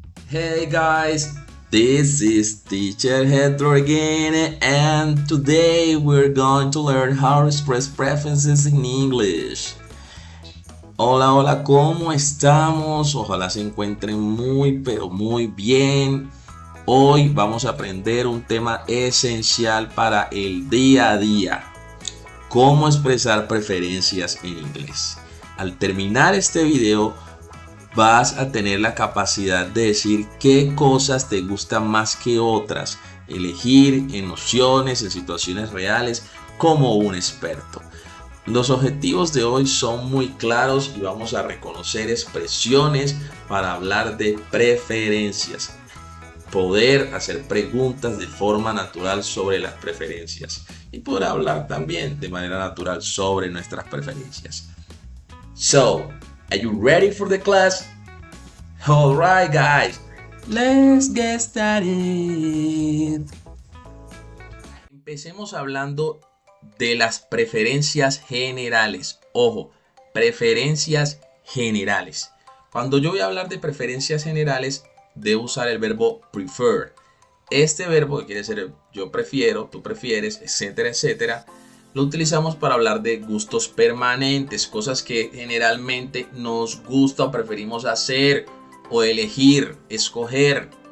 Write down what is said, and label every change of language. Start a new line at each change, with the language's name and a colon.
English: Hey guys, this is Teacher Hedro again, and today we're going to learn how to express preferences in English.
Spanish: Hola, hola, ¿cómo estamos? Ojalá se encuentren pero muy bien. Hoy vamos a aprender un tema esencial para el día a día. Cómo expresar preferencias en inglés. Al terminar este video, vas a tener la capacidad de decir qué cosas te gustan más que otras, elegir en nociones, en situaciones reales, como un experto. Los objetivos de hoy son muy claros y vamos a reconocer expresiones para hablar de preferencias. Poder hacer preguntas de forma natural sobre las preferencias y poder hablar también de manera natural sobre nuestras preferencias.
English: So, are you ready for the class? Alright guys, let's get started.
Spanish: Empecemos hablando de las preferencias generales. Ojo, preferencias generales. Cuando yo voy a hablar de preferencias generales, debo usar el verbo prefer. Este verbo, que quiere decir yo prefiero, tú prefieres, etcétera, etcétera, lo utilizamos para hablar de gustos permanentes, cosas que generalmente nos gusta o preferimos hacer o elegir, escoger.